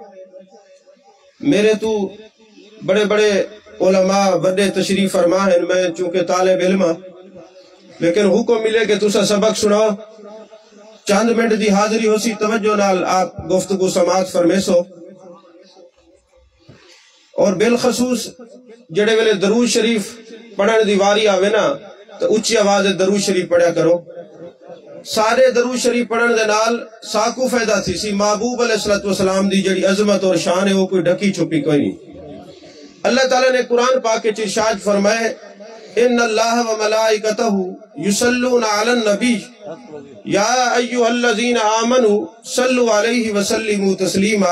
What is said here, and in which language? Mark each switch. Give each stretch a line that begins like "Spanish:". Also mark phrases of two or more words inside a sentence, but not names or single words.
Urdu: میرے تو بڑے بڑے علماء بڑے تشریف فرما ہیں، میں چونکہ طالب علم ہاں، لیکن حکم ملے کہ تسا سبق سناؤ.
Saraiki: چند منٹ دی حاضری ہو سی، توجہ نال آپ گفتگو سماعت فرمے سو. اور بالخصوص جڑے ویلے درود شریف پڑھن دی واری آوے نا تو اچھی آواز درود شریف پڑھیا کرو. سارے درود شریف پڑھن دے نال ساکو فائدہ تھی سی. محبوب علیہ السلام دی جڑی عظمت اور شان ہے وہ کوئی ڈھکی چھپی کوئی نہیں.
Urdu: اللہ تعالیٰ نے قرآن پاک کے ارشاد فرمائے
Arabic: ان اللہ و ملائکتہ یصلون علی النبی یا ایھا الذین آمنوا صلوا علیہ وسلموا تسلیما.